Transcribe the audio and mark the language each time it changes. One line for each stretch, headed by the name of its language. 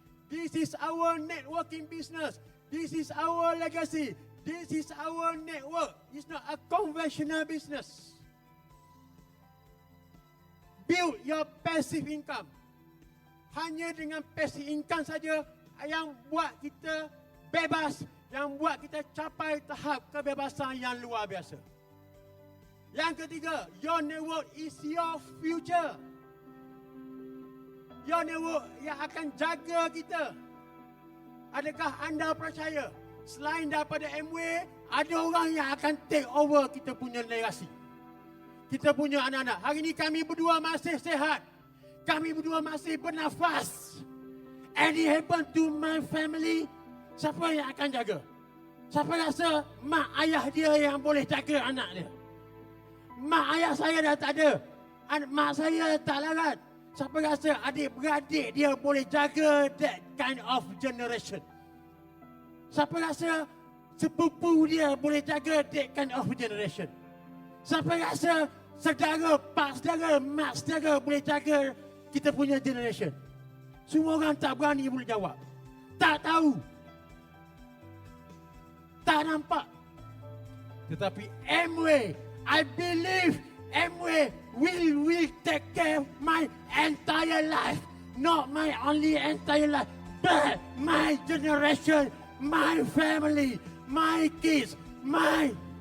English: This is our networking business. This is our legacy. This is our network. It's not a conventional business. Build your passive income.
Malay: Hanya dengan passive income saja yang buat kita bebas, yang buat kita capai tahap kebebasan yang luar biasa. Yang ketiga,
English: your network is your future. Your network
Malay: yang akan jaga kita. Adakah anda percaya selain daripada Amway, ada orang yang akan
English: take over
Malay: kita punya legasi, kita punya anak-anak. Hari ini kami berdua masih sehat. Kami berdua masih bernafas.
English: Any happen to my family,
Malay: siapa yang akan jaga? Siapa rasa mak ayah dia yang boleh jaga anak dia? Mak ayah saya dah tak ada. Mak saya tak larat. Siapa rasa adik-beradik dia boleh jaga
English: that kind of generation?
Malay: Siapa rasa sepupu dia boleh jaga
English: that kind of generation?
Malay: Siapa rasa saudara, pak saudara, mak saudara boleh jaga kita punya generation? Semua orang tak berani boleh jawab. Tak tahu. Tak nampak. Tetapi
English: Amway, I believe Amway will take care of my entire life. Not my only entire life, but my generation, my family, my kids, my...